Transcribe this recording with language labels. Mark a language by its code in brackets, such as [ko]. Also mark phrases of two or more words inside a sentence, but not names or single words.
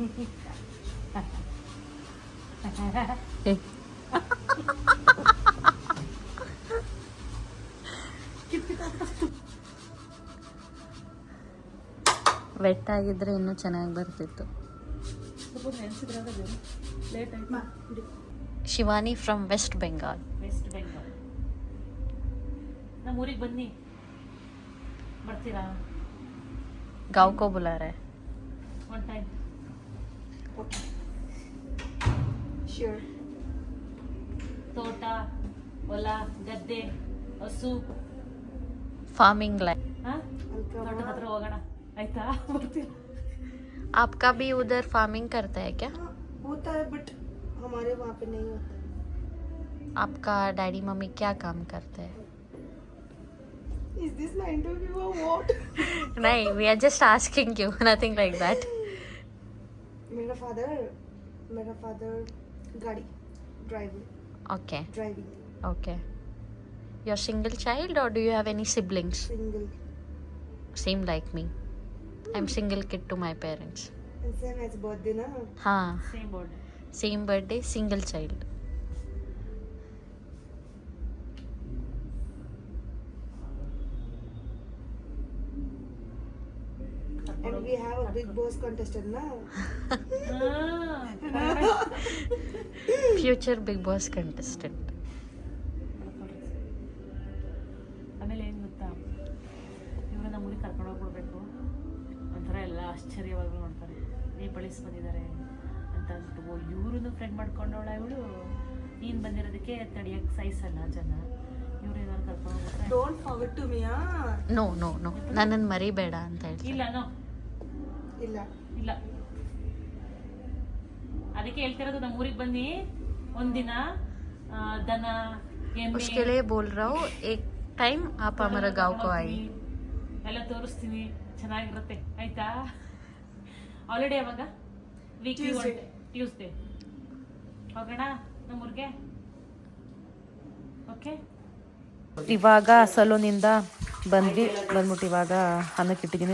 [kn] ವೆಟ್ ಆಗಿದ್ರೆ ಇನ್ನೂ ಚೆನ್ನಾಗಿ ಬರ್ತಿತ್ತು. ಲೇಟ್ ಆಯ್ತು. [en] ಶಿವಾನಿ ಫ್ರಮ್ ವೆಸ್ಟ್ ಬೆಂಗಾಲ್. [kn] ವೆಸ್ಟ್ ಬೆಂಗಾಲ್. ನಮ್ಮ ಊರಿಗೆ ಬನ್ನಿ, ಬರ್ತೀರಾ? [hi] गाँव को बुला रहा है. [en] one time. Sure. [kn] ತೋಟ, ಹೊಲ, ಗದ್ದೆ, ಹಸು, [en] farming life. [kn] ತೋಟದ ಹತ್ರ ಹೋಗೋಣ ಆಯ್ತಾ? ಬರ್ತೀರಾ? [hi] आपका भी उधर फार्मिंग करता है क्या? होता है बट हमारे वहाँ पे नहीं होता. आपका डैडी मम्मी क्या काम करते हैं? [en] Is this my interview or what? [hi] नहीं, [en] we are just asking you, nothing like that. [hi] मेरा फादर गाड़ी ड्राइविंग. [en] Okay. You're single child or do you have any siblings? Single. Same like me. I'm single kid to my parents. And same as birthday na. [hi] हाँ, [en] same board. same birthday, single child. And we have a big boss contestant na. Future Big Boss contestant. [kn] ಆಮೇಲೆ ಏನು ಗೊತ್ತಾ, ಇವರು ನಮ್ಮ ಊರಿಗೆ ಕರ್ಕೊಂಡು ಹೋಗ್ಬಿಡ್ಬೇಕು, ಒಂಥರ ಎಲ್ಲ ಆಶ್ಚರ್ಯವಾಗಿ ನೋಡ್ತಾರೆ. ನೇಪಾಳೀಸ್ ಬಂದಿದ್ದಾರೆ ಅಂತ ಅಂದ್ಬಿಟ್ಟು ಇವ್ರನ್ನು ಫ್ರೆಂಡ್ ಮಾಡ್ಕೊಂಡವಳ ಇವಳು. ನೀನು ಬಂದಿರೋದಕ್ಕೆ ತಡಿಯಕ್ಕೆ ಸಹಿಸಲ್ಲ ಜನ. ಇವ್ರು ಏನಾದ್ರು ಕರ್ಕೊಂಡು ಹೋಗ್ತಾರೆ. [en] Don't forget to me ah. No. [kn] ನನ್ನನ್ನು ಮರಿಬೇಡ ಅಂತ ಹೇಳ್ತೀನಿ. ಇಲ್ಲ. ಅದಕ್ಕೆ ಹೇಳ್ತಿರೋದು, ನಮ್ಮ ಊರಿಗೆ ಬನ್ನಿ ಒಂದಿನ, ದನ, ಎಮ್ಮೆ [hi] उसके लिए बोल रहा हूँ, एक टाइम आप हमारा गाँव को आइए. [kn] ಎಲ್ಲ ತೋರಿಸ್ತೀನಿ, ಚೆನ್ನಾಗಿರುತ್ತೆ ಆಯ್ತಾ? ಆಲ್ರೆಡಿ ಯಾವಾಗ? ಟ್ಯೂಸ್ಡೇ ಹೋಗೋಣ ನಮ್ಮೂರಿಗೆ. ಓಕೆ. ಇವಾಗ ಸಲೂನಿಂದ ಬಂದ್ಬಿಟ್ಟು ಇವಾಗ ಅನ್ನಕ್ಕೆ ಇಟ್ಟಿದ್ದೀನಿ.